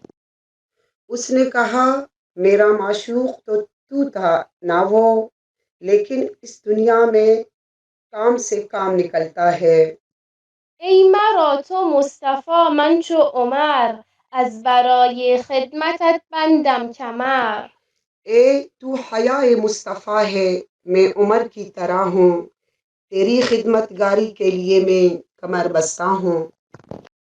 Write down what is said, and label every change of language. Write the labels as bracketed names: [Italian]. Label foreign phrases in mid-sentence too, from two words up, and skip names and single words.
[Urdu] اس نے کہا میرا معشوق تو تھا نہ وہ، لیکن اس دنیا میں کام سے کام نکلتا ہے۔ [Persian] ای مرا تو مصطفی من چو عمر، از برای خدمتت بندم کمر. [Urdu] اے تو حیا مصطفیٰ ہے، میں عمر کی طرح ہوں، تیری خدمت گاری کے لیے میں کمر بستہ ہوں۔